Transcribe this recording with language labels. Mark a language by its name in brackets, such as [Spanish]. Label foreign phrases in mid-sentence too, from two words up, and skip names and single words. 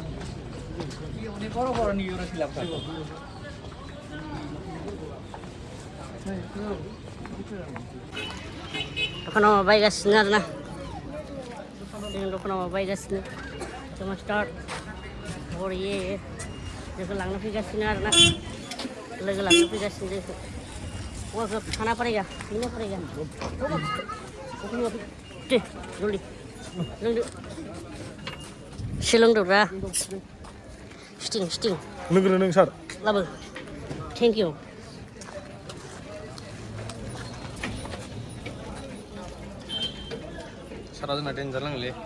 [Bodo] दखानाव बायगासिनो आरोना जों दखानाव बायगासिनो जों स्टार्ट बरिये जोंखौ लांनो फैगासिनो आरोना लोगो लांनो फैगासिनो जोंखौ औवाखौ [Hindi] खाना पड़ेगा पीना पड़ेगा [Bodo] दे जल्दी लोंदो एसे लोंदोब्रा स्टिं लोंग्रो नों सार [English] लाबो thank you [Bodo] सारा जोंना डेन्जार लोंलै